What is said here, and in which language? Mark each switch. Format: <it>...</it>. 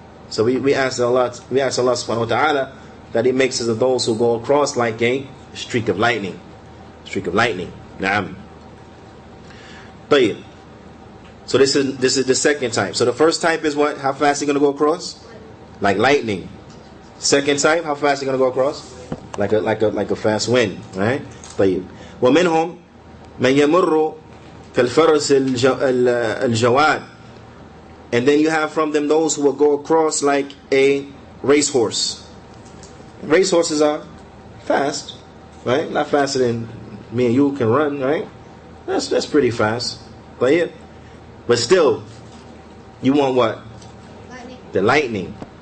<en>So we ask Allah subhanahu wa ta'ala that He makes us of those who go across like a streak of lightning. Streak of lightning. Naam. طيب. So this is the second type. So the first type is what? How fast are you going to go across? Like lightning. Second type, how fast are you going to go across? Like a fast wind, right? طيب.</en> <ar>ومنهم من يمر كالفرس الجواد.</ar> <en>And then you have from them those who will go across like a racehorse. Racehorses are fast, right? Not faster than me and you can run, right? That's pretty fast. But still, you want what? Lightning. The lightning.</en>